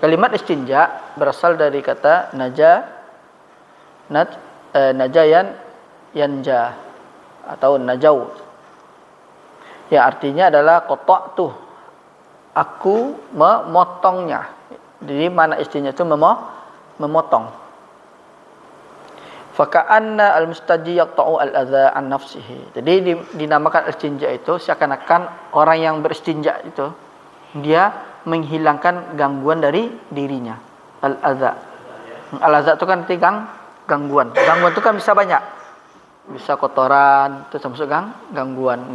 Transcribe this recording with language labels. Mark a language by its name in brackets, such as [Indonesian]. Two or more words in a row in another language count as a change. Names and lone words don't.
[Indonesian] Kalimat istinja berasal dari kata [Arabic] نجا ينجو [Indonesian] atau najau. Yang artinya adalah qata'tu, aku memotongnya. Jadi mana istinja itu memotong. [Arabic] فكأن المستنجي يقطع الأذى عن نفسه. [Indonesian] Jadi dinamakan istinja itu seakan-akan orang yang beristinja itu dia menghilangkan gangguan dari dirinya. Al-adza. Al-adza itu kan arti gangguan. Gangguan itu kan bisa banyak. Bisa kotoran, itu termasuk gangguan.